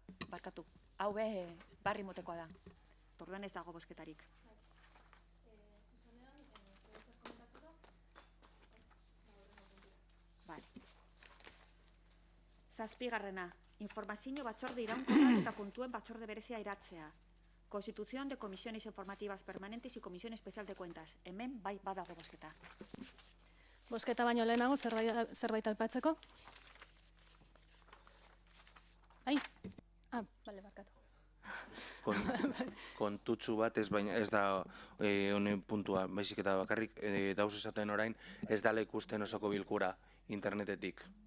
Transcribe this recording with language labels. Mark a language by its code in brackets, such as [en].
[eu] Barkatu, hau barri motekoa da. Orduan ez dago bozketarik. [es] Vale. [eu] 7. Informazio batzorde iraunkorrak eta kontuen batzorde berezia eratzea. [es] Constitución de comisiones informativas permanentes y comisión especial de cuentas. [eu] Hemen bai badago bozketa. Bozketa baino lehenago zerbait aipatzeko? Ai, bale, barkatu. Kontutxu bat ez da honen puntua, baizik eta bakarrik dauz esaten orain ez dala ikusten osoko bilkura internetetik.